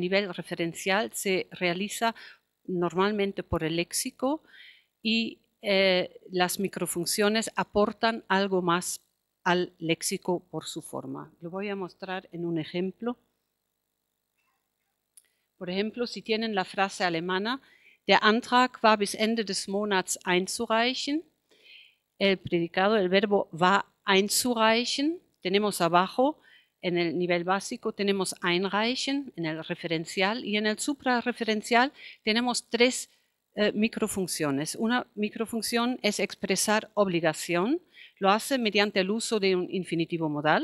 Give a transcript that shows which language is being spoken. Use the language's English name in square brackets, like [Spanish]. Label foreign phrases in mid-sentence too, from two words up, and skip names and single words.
[Spanish] El nivel referencial se realiza normalmente por el léxico y las microfunciones aportan algo más al léxico por su forma. Lo voy a mostrar en un ejemplo. Por ejemplo, si tienen la frase alemana, [German] der Antrag war bis Ende des Monats einzureichen. [Spanish] El predicado, el verbo va einzureichen. Tenemos abajo, en el nivel básico, tenemos einreichen, en el referencial, y en el suprarreferencial tenemos tres microfunciones. Una microfunción es expresar obligación, lo hace mediante el uso de un infinitivo modal.